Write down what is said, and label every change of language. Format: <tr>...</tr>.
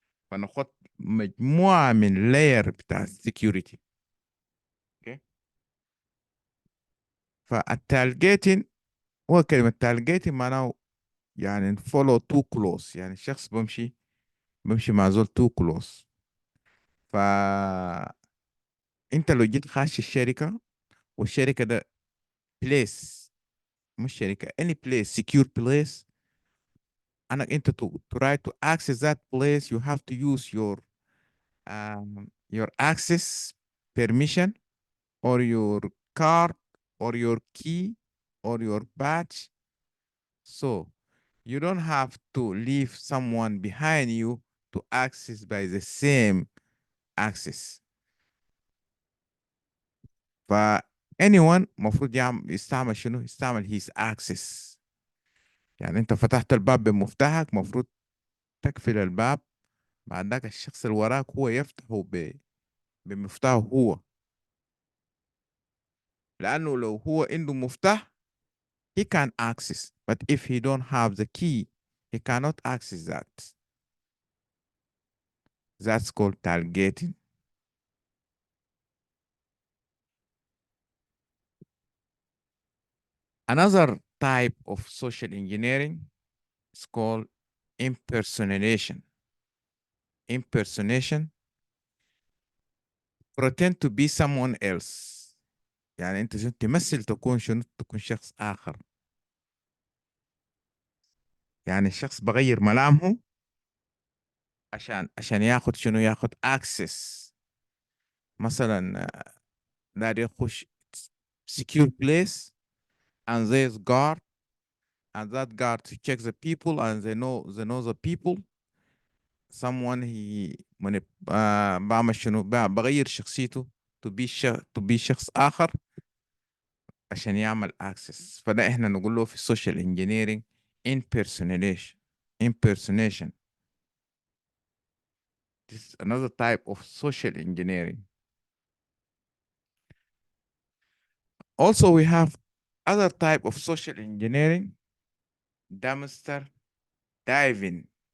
<ar>فناخد مجموعة من layer بتاع security.</ar> <en>okay.</en> <ar>فالتالجيتين هو كلمة تالجيتين معناه يعني</ar> <en>follow too close،</en> <ar>يعني الشخص بمشي مع زول</ar> <en>too close.</en> <ar>فأنت لو جيت خاش الشركة والشركة ده place، مش شركة</ar> <en>any place secure place، انت to try to access that place you have to use your access permission or your card or your key or your badge. So you don't have to leave someone behind you to access by the same access.</en> <ar>ف anyone مفروض يستعمل شنو؟ يستعمل his access. يعني انت فتحت الباب بمفتاحك، مفروض تقفل الباب، بعد ذاك الشخص اللي وراك هو يفتحه بمفتاحه هو. لأنه لو هو عنده مفتاح</ar> <en>he can access, but if he don't have the key he cannot access that. That's called targeting. Another type of social engineering is called impersonation. Impersonation, pretend to be someone else.</en> <ar>يعني انت تمثل تكون شنو؟ تكون شخص آخر. يعني الشخص بغير ملامحه عشان ياخد شنو؟ ياخد access. مثلا داري يخش</ar> <en>secure place and there's guard and that guard to check the people and they know the people. someone he</en> <ar>من بعمل شنو؟ بغير شخصيته</ar> <en>to be</en> <ar>شخص آخر عشان يعمل access. فده احنا نقول له في social engineering impersonation.</ar> <en>impersonation. This is another type of social engineering. Also, we have other type of social engineering, dumpster diving.</en>